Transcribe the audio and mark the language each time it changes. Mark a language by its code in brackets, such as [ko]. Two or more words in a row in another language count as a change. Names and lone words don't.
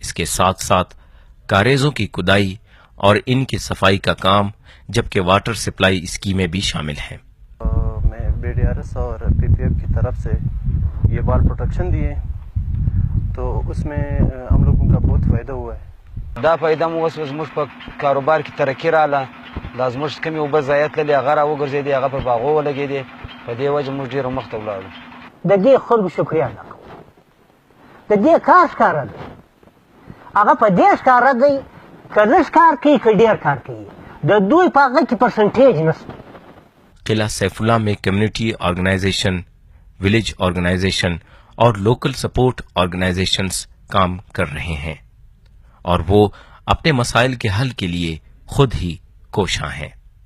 [ur] اس کے ساتھ ساتھ کاریزوں کی کھدائی اور ان کی صفائی کا کام، جبکہ [en] water supply [ur] اسکیمیں بھی شامل ہیں۔ میں BDRS اور PPF کی طرف سے یہ [en] wall protection [ur] دیے تو اس میں ہم لوگوں کا بہت فائدہ ہوا ہے۔ [ps] دا فائدہ مو اوس زموږ په کاروبار کې ترقي رااله، دا زموږ کمې اوبه ضایع تللې هغه راوګرځېدې، هغه په باغو ولګېدې، په دې وجه موږ ډېر مخته ولاړو۔ د دې خلکو شکریه ادا کوم، د دې کار ښکاره دی، هغه په دې ښکاره دی که لږ کار کوي که ډېر کار کوي، د دوی په هغه کې پرسنټیج نشته۔ [ur] قلعہ سیف اللہ میں [en] community organization, village organization [ur] اور [en] local support organizations [ur] کام کر رہے ہیں، اور وہ اپنے مسائل کے حل کے لیے خود ہی کوشاں ہیں۔